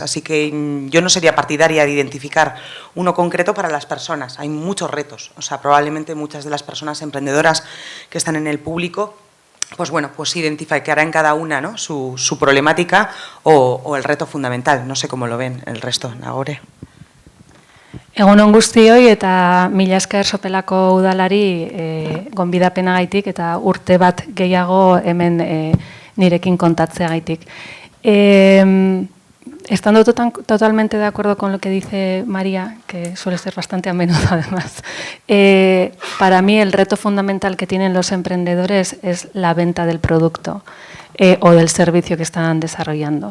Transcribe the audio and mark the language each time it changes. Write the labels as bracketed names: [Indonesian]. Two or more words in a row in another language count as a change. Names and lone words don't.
[Spanish] Así que yo no sería partidaria de identificar uno concreto para las personas. Hay muchos retos. O sea, probablemente muchas de las personas emprendedoras que están en el público, pues bueno, pues identificarán cada una, ¿no?, su problemática o el reto fundamental. No sé cómo lo ven el resto. Nagore. [Basque] Egunon guztioi eta mila esker Sopelako udalari gonbidapenagaitik eta urte bat gehiago hemen nirekin kontatzeagaitik. [Spanish] Estando totalmente de acuerdo con lo que dice María, que suele ser bastante a menudo además, para mí el reto fundamental que tienen los emprendedores es la venta del producto o del servicio que están desarrollando.